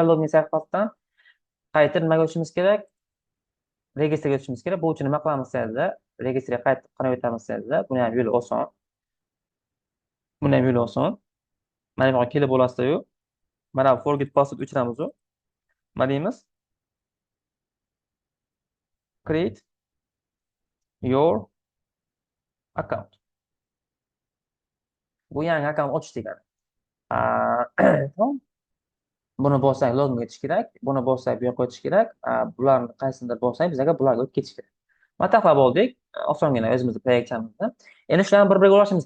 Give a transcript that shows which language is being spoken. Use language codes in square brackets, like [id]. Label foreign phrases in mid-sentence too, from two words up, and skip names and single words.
[uz] Login sahifasidan qaytib nimaga o'tishimiz kerak? Registrga o'tishimiz kerak. Bu uchun nima qilamiz sizlar? Registrga qaytib qanday o'tamiz sizlar? Buni ham yo'li oson. Buni ham yo'li oson. Mana bu yerga kelib olasizlar-yu. Mana [en] forget password [uz] o'chiramiz-u. Nima deymiz? [en] Create your account. [uz] Bu yangi akkaunt ochish degani. Buni bossak login etish kerak. Buni bossak bu yoqqa o'tish kerak. Bularni qaysidir bossak bizga bularga o'tib ketish kerak. Mana tahlab oldik. Osongina o'zimizni proyektchamizni. Endi shularni bir-biriga ulashimiz kerak.